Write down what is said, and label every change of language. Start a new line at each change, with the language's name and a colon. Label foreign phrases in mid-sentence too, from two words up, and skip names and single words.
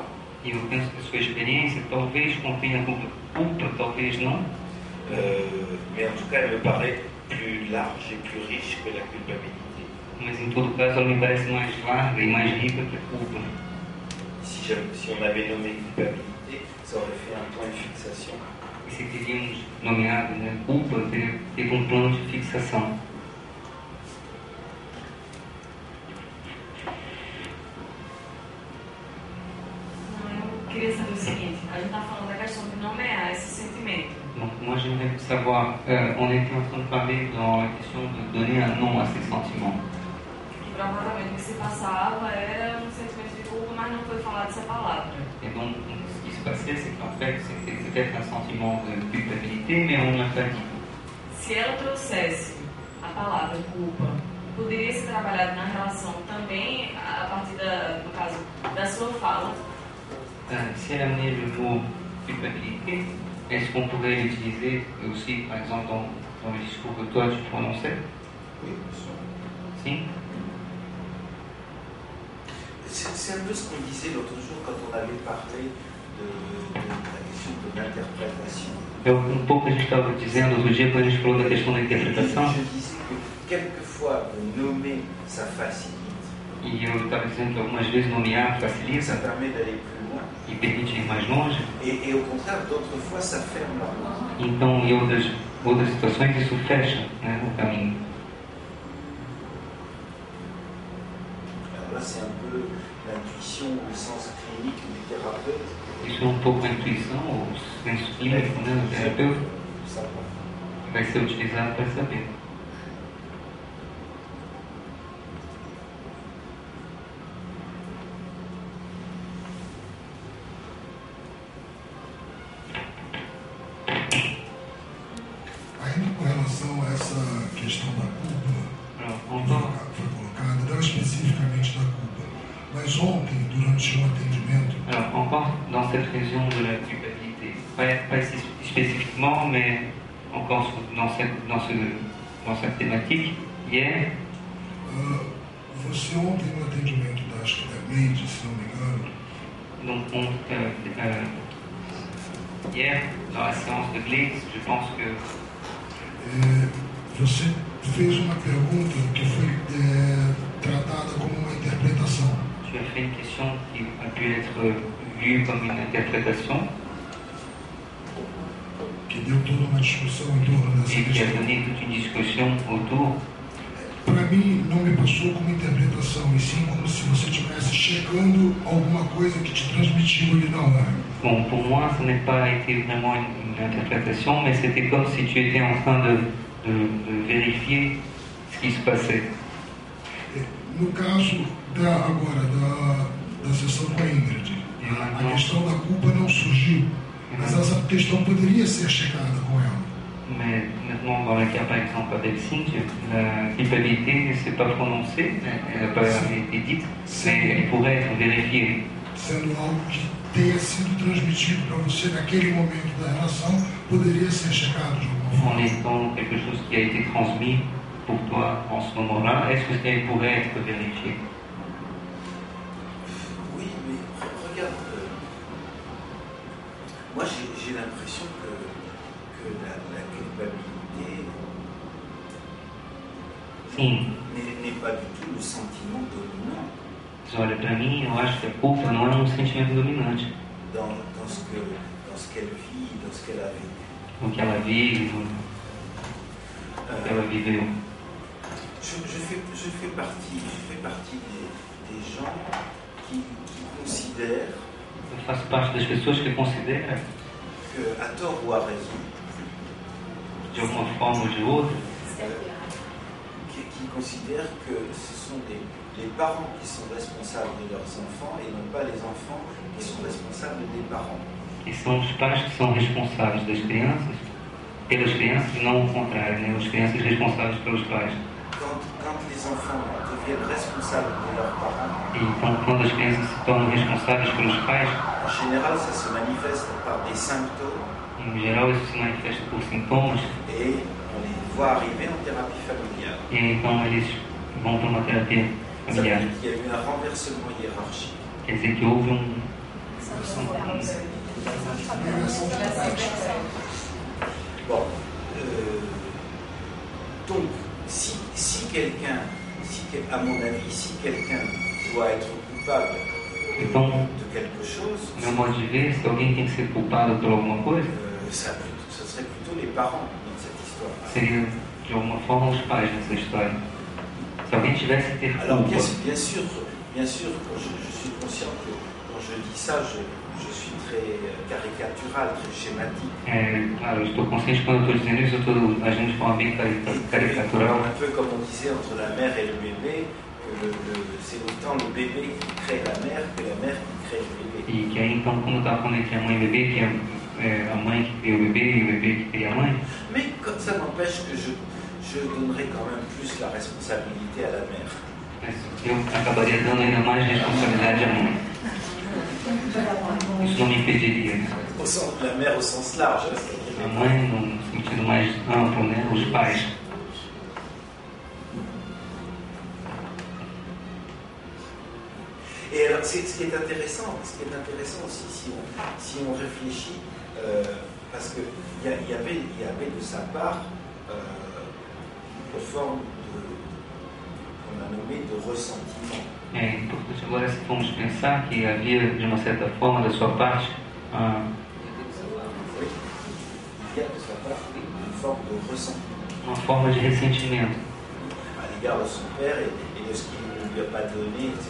Portuguese: E eu penso que a sua experiência talvez contenha culpa, talvez não,
French: Mais en tout cas, elle me paraît plus large et plus riche que la culpabilité.
Portuguese: mas em todo caso ela me parece mais larga e mais rica que a culpa.
French: Si on avait nommé culpabilité, ça aurait fait un point de fixation.
Portuguese: E se teríamos nomeado, né, culpa, teria feito um plano de fixação. Eu queria saber o seguinte, a gente está falando da questão de nomear esse sentimento.
French: Donc moi j'aimerais savoir, on était en train de parler dans la question de donner un nom à ces sentiments.
Portuguese: E provavelmente o que se passava era um sentimento de culpa, mas não foi falado essa palavra.
French: Et donc ce qui se passait, c'est qu'en fait c'était peut-être un sentiment de culpabilité, mais on ne l'a pas dit.
Portuguese: Se ela trouxesse a palavra culpa, poderia ser trabalhado na relação também a partir no caso, da sua fala.
French: Si elle amenait le mot culpabilité, est-ce qu'on pourrait l'utiliser aussi, par exemple, dans le discours que toi tu prononçais? Oui, bien sûr. Si? C'est un peu ce qu'on disait l'autre jour quand on avait parlé de la question de l'interprétation.
Portuguese: É um pouco que a gente estava dizendo outro dia quando a gente falou da questão da interpretação.
French: Je disais que quelquefois nommer ça facilite,
Portuguese: E eu estava dizendo que algumas vezes nomear
French: ça
Portuguese: facilita
French: permet d'aller plus loin,
Portuguese: e permite ir mais longe.
French: et au contraire d'autres fois ça ferme la route.
Portuguese: Então, em outras situações, isso fecha, né, o caminho.
French: Alors là c'est un peu l'intuition au sens clinique du thérapeute.
Portuguese: Isso é um pouco a intuição, o senso clínico, né, do terapeuta,
French: Ça va.
Portuguese: que vai ser utilizado para saber. Ainda com relação a essa questão da culpa, foi colocada, não especificamente da culpa, mas ontem, durante o atendimento,
French: Alors, encore dans cette région de la culpabilité, pas spécifiquement, mais encore dans cette thématique, hier,
Portuguese: você ontem no atendimento da, acho que da Neide, se não me engano,
French: donc hier, dans la séance de Glitz, je pense que
Portuguese: você fez uma pergunta que foi tratada como uma interpretação.
French: tu as fait une question qui a pu être vue comme une interprétation
Portuguese: Que deu toda uma discussão em torno dessa
French: et qui a
Portuguese: questão.
French: donné toute une discussion autour.
Portuguese: Para mim, não me passou como interpretação, e sim como se você estivesse checando alguma coisa que te transmitiu ali na hora.
French: Bon, pour moi, ce n'est pas été vraiment une interprétation, mais c'était comme si tu étais en train de vérifier ce qui se passait.
Portuguese: No caso agora da sessão com a Ingrid, a questão da culpa não surgiu, Mas essa questão poderia ser checada com ela.
French: Mais maintenant, dans le cas par exemple avec Cynthia, la culpabilité, c'est pas prononcée, elle n'a pas été dite, mais elle pourrait être vérifiée.
Portuguese: Sendo algo que tenha sido transmitido para você naquele momento da relação, poderia ser checado de alguma forma.
French: En étant quelque chose qui a été transmis pour toi en ce moment-là, est-ce que elle pourrait être vérifiée? Oui, mais regarde, moi j'ai l'impression que la culpabilité n'est pas du tout le sentiment dominant.
Portuguese: Mas olha, para mim, eu acho que a culpa não é um sentimento dominante.
French: Dans ce qu'elle vit, dans ce qu'elle a vécu.
Portuguese: No que ela vive, no que ela viveu.
French: Je fais partie des gens qui considèrent.
Portuguese: Eu faço parte das pessoas que consideram, que,
French: à tort ou à raison,
Portuguese: de alguma forma ou de outra,
French: qui considèrent que ce sont les parents qui sont responsables de leurs enfants et non pas les enfants qui sont responsables des parents.
Portuguese: Que são os pais que são responsáveis das crianças, pelas crianças e não o contrário, né? As crianças responsáveis pelos pais.
French: Quand les enfants deviennent responsables de leurs parents,
Portuguese: e então, quando as crianças se tornam responsáveis pelos pais,
French: en général, ça se manifeste par des symptômes.
Portuguese: Em geral, isso se manifesta por sintomas.
French: Et on les voit arriver en thérapie familiale.
Portuguese: E então eles vão para uma terapia familiar.
French: Ça veut dire qu'il y a eu un renversement hiérarchique.
Portuguese: Quer dizer que houve
French: Bon, donc, si quelqu'un, à mon avis, si quelqu'un doit être coupable de quelque chose,
Portuguese: meu modo de ver, se alguém tem que ser culpado por alguma coisa,
French: ce serait plutôt les parents dans cette histoire.
Portuguese: Seria de alguma forma os pais nessa história. Se alguém tivesse que ter culpa.
French: Alors bien sûr, je suis conscient que quand je dis ça, je suis très caricatural, très schématique.
Portuguese: Claro, eu estou consciente quando eu estou dizendo isso, eu estou agindo de forma bem caricatural.
French: Un peu comme on disait entre la mère et le bébé, que c'est autant le bébé qui crée la mère que la mère qui crée le bébé.
Portuguese: E que aí então, como eu estava falando entre a mãe e o bebê, que é a mãe que cria o bebê e o bebê que cria a mãe.
French: Mais ça n'empêche que je donnerais quand même plus la responsabilité à la mère.
Portuguese: Eu acabaria dando ainda mais responsabilidade à mãe. Isso não me impediria.
French: La mère au sens large.
Portuguese: A mãe, no sentido mais amplo, né? Os pais.
French: Et alors, ce qui est intéressant aussi, si on réfléchit, parce qu'il y avait de sa part une forme qu'on a nommée de ressentiment.
Portuguese: É importante agora, se formos pensar que havia, de uma certa forma, da sua parte,
French: il y a de sa part une forme de ressentiment.
Portuguese: Uma forma de ressentimento.
French: À l'égard de son père et de ce qu'il ne lui a pas donné, etc.